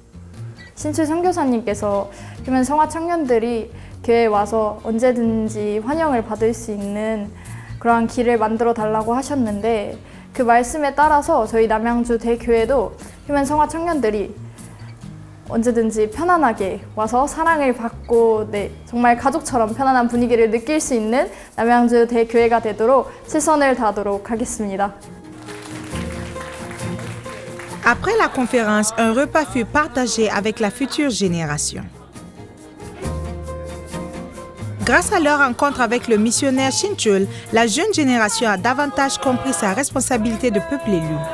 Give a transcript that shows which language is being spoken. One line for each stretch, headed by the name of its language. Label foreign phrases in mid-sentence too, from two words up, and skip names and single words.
Korean: 신출 선교사님께서 그러면 성화 청년들이 교회에 와서 언제든지 환영을 받을 수 있는 그러한 길을 만들어 달라고 하셨는데 그 말씀에 따라서 저희 남양주 대교회도 휴면 성화 청년들이 언제든지 편안하게 와서 사랑을 받고 정말 가족처럼 편안한 분위기를 느낄 수 있는 남양주 대교회가 되도록 최선을 다하도록 하겠습니다.
French: Après la conférence, un repas fut partagé avec la future génération. Grâce à leur rencontre avec le missionnaire Shin-chul, la jeune génération a davantage compris sa responsabilité de peuple élu.